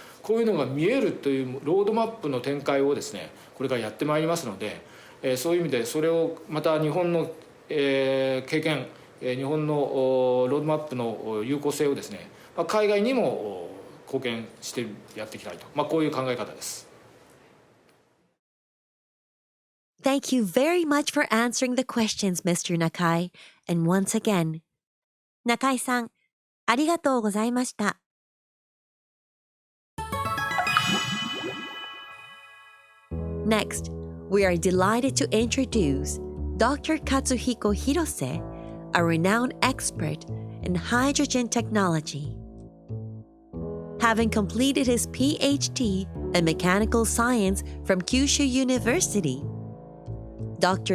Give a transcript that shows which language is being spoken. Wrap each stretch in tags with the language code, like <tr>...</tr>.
<ja>こういうのが見えるというロードマップの展開をですねこれからやってまいりますので、そういう意味でそれをまた日本の、経験日本のロードマップの有効性をですね海外にも貢献してやっていきたいと、こういう考え方です。</ja> <en>Thank you very much for answering the questions, Mr. Nakai. And once again, Nakai</en> <ja>さん、ありがとうございました。</ja> <en>Next, we are delighted to introduce Dr. Katsuhiko Hirose, a renowned expert in hydrogen technology. Having completed his PhD in mechanical science from Kyushu University, Dr.</en>